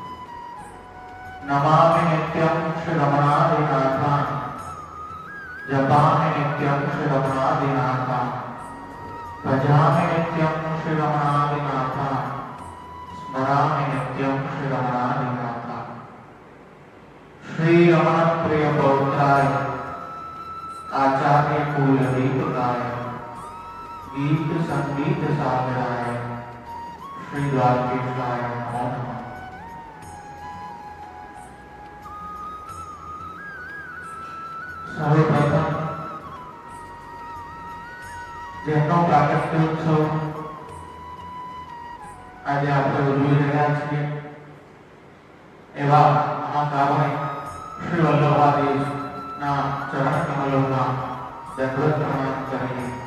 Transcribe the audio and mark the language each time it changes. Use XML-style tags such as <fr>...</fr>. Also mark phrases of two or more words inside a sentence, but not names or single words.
<sa>नमामि नित्यं श्री रमणादिनाथान जपामि नित्यं श्री रमणादिनाथान भजामि नित्यं श्री रमणादिनाथान स्मरामि नित्यं श्री रमणादिनाथान श्री रमण प्रिय पौत्राय आचार्य कुलदीपकाय गीत संगीत सागराय श्री द्वारकेशाय नमो नमः।</sa> <gu>सर्वप्रथम જેનો પ્રાગટ્યોત્સવ આજે આપણે ઉજવી રહ્યા છીએ એવા મહાકારુણિક શ્રી વલ્લભાદેવના ચરણ કમલોમાં દંડવત પ્રણામ કરીએ.</gu>